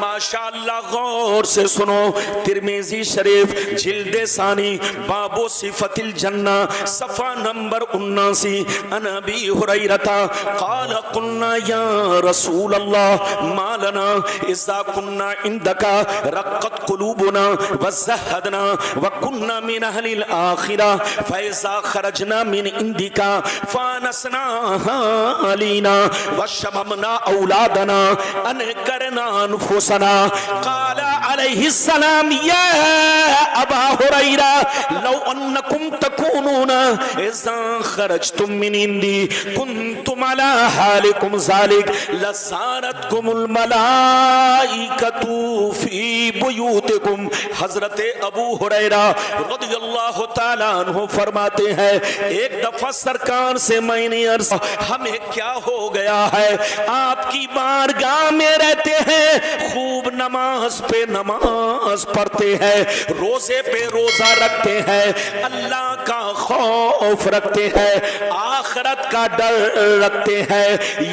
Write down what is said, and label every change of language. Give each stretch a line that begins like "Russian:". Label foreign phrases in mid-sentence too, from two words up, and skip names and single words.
Hindi: माशाअल्लाह, गौर से सुनो। तिरमिज़ी शरीफ जिल्दे सानी
Arabic: باب صفة الجنة
Hindi: सफा नंबर 79।
Arabic: عن أبي هريرة قال قلنا يا رسول الله ما لنا إذا كنا عندك رقت قلوبنا وزهدنا وكنا من أهل الآخرة فإذا خرجنا من عندك فآنسنا أهالينا وشممنا أولادنا أنكرنا أنفسنا. قال عليه السلام يا أبا هريرة لو أنكم تكونون إذا خرجتم من عندي كنتم على حالكم ذلك لزارتكم الملائكة في بيوتكم بيوتكم.
Hindi: हजरत अबू हुरैरा रदियल्लाहु ताला अन्हु फरमाते हैं, एक दफा सरकार से मैंने अर्ज़, हमें क्या हो गया है, आपकी बारगाह में रहते हैं, खूब नमाज पे नमाज पढ़ते हैं, रोजे पे रोजा रखते हैं, अल्लाह का खौफ रखते हैं, आखिरत का डर रखते हैं।